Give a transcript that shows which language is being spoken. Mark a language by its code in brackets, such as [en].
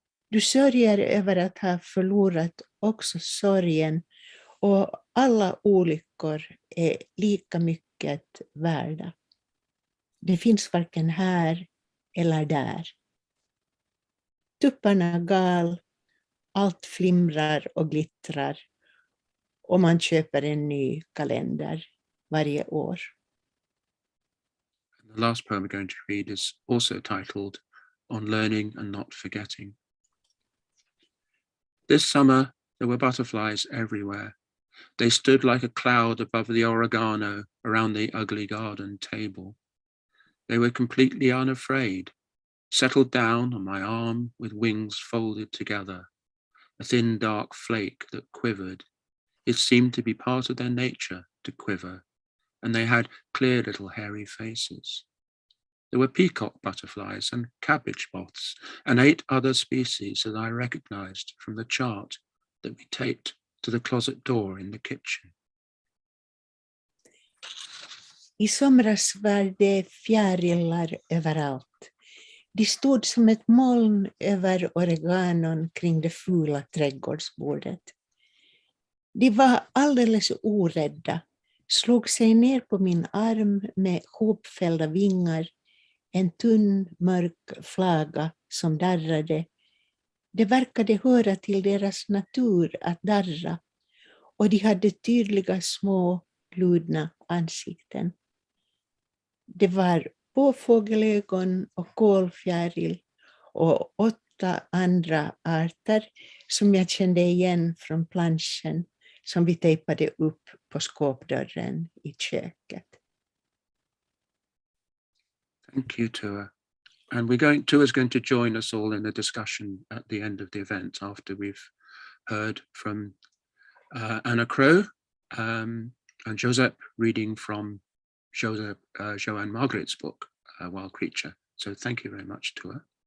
[sv] Du sörjer över att ha förlorat också sorgen, och alla olyckor är lika mycket värda. Det finns varken här eller där. Tupparna gal, allt flimrar och glittrar, och man köper en ny kalender varje år. [en] The last poem we're going to read is also titled On Learning and Not Forgetting. This summer, there were butterflies everywhere. They stood like a cloud above the oregano around the ugly garden table. They were completely unafraid, settled down on my arm with wings folded together, a thin dark flake that quivered. It seemed to be part of their nature to quiver, and they had clear little hairy faces. There were peacock butterflies and cabbage moths and 8 other species that I recognized from the chart that we taped to the closet door in the kitchen. [sv] I somras var det fjärilar överallt. De stod som ett moln över oreganon kring det fula trädgårdsbordet. De var alldeles orädda, slog sig ner på min arm med hopfällda vingar, en tunn mörk flaga som darrade. Det verkade höra till deras natur att darra, och de hade tydliga små gludna ansikten. Det var påfågelögon och kolfjäril och 8 andra arter som jag kände igen från planschen som vi tejpade upp på skåpdörren i köket. [en] Thank you, Tua. And Tua's going to join us all in a discussion at the end of the event after we've heard from Anna Crowe and Josep reading from Joan Margarit's book, Wild Creature. So thank you very much, Tua.